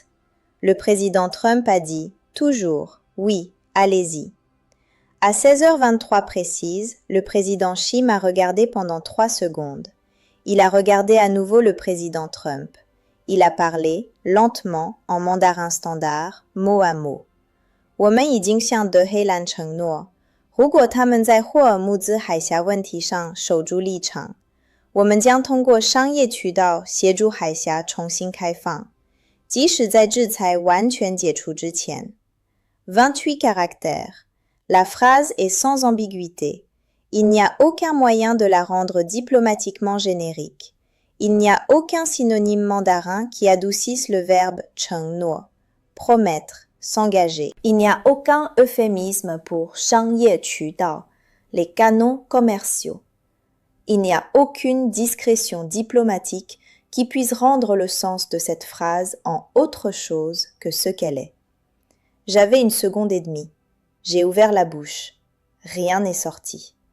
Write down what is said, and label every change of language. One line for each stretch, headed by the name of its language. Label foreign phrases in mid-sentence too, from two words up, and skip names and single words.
French: Le président Trump a dit « Toujours, oui, allez-y. » À 16h23 précise, le président Xi m'a regardé pendant 3 secondes. Il a regardé à nouveau le président Trump. Il a parlé, lentement, en mandarin standard, mot à mot.
Chinese: 我们已经向德黑兰承诺，如果他们在霍尔木兹海峡问题上守住立场，我们将通过商业渠道协助海峡重新开放，即使在制裁完全解除之前。28 caractères.
French: La phrase est sans ambiguïté. Il n'y a aucun moyen de la rendre diplomatiquement générique. Il n'y a aucun synonyme mandarin qui adoucisse le verbe 承诺, promettre, s'engager. Il n'y a aucun euphémisme pour 商业渠道, les canaux commerciaux. Il n'y a aucune discrétion diplomatique qui puisse rendre le sens de cette phrase en autre chose que ce qu'elle est. J'avais 1 seconde et demie. J'ai ouvert la bouche. Rien n'est sorti.